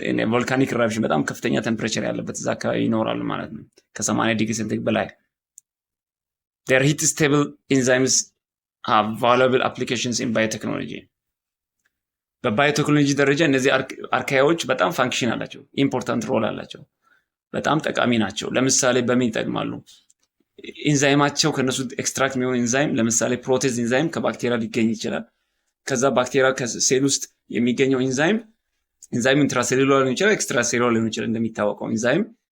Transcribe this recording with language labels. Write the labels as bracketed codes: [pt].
[en] In a volcanic eruption [am] በጣም ከፍተኛ ቴምፕሬቸር ያለበት እዛ አካባቢ ይኖራሉ ማለት ነው ከ80 ዲግሪ ሴንቲግሬድ በላይ። [en] their heat stable enzymes have valuable applications in biotechnology. [am] በባዮቴክኖሎጂ ደረጃ እነዚህ አርካያዎች በጣም ፋንክሽን አላቸው፣ ኢምፖርታንት ሮል አላቸው፣ በጣም ጠቃሚ ናቸው። ለምሳሌ በምን ይጠቅማሉ? ኢንዛይማቸው ከነሱ ኤክስትራክት የሚሆን ኢንዛይም ለምሳሌ ፕሮቴዝ ኢንዛይም ከባክቴሪያ ሊገኝ ይችላል። ከዛ ባክቴሪያ ከሴል ውስጥ የሚገኘው ኢንዛይም ኢንትራሴሉላር ሊሆን ይችላል፣ ኤክስትራሴሉላር ሊሆን ይችላል። እንደሚታወቀው ኢንዛይም